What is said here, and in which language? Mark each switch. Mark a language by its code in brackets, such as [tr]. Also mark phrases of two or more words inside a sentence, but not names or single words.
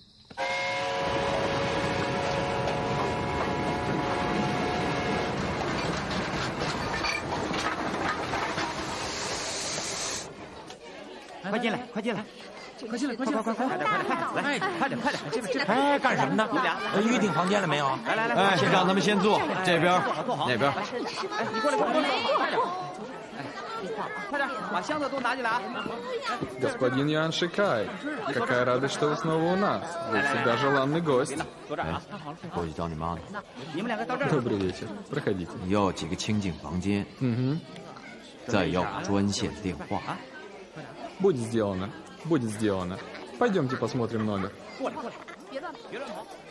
[zh] 快进来，快进来！快进来，快点，快点！哎，干什么呢？预定房间了没有？来，先让他们先坐，这边，那边。哎，你过来，快点，把箱子都拿进来啊 [ru] ！Господин Ян Шикай, какая радость, что вы снова у нас. Вы всегда желанный гость. [zh] 过去找你妈呢。你们两个到这儿。 [ru] Добрый вечер. Проходите. [zh] 要几个清静房间。再要专线电话。 [ru] Будет сделано. Будет сделано. Пойдемте посмотрим номер. [zh] 过来，别乱跑。